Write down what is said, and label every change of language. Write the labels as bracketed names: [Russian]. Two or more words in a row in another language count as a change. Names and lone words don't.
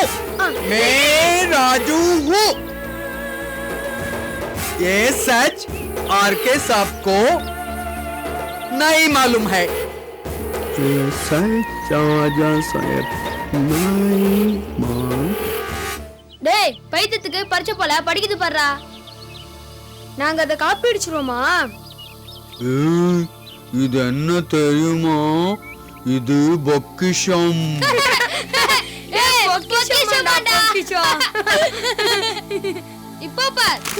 [Hindi] मैं राजू हूँ, ये सच आरके सबको नहीं मालूम है। ये सच राजा साहब नहीं मालूम। [Tamil] டேய் பைத்தியத்துக்கு பரிச்சை போல படிக்குது பாருடா. நாங்க அதை காப்பி அடிச்சிருவோமா? இது என்ன தெரியுமா? இது பொக்கிஷம். இப்போ பார்.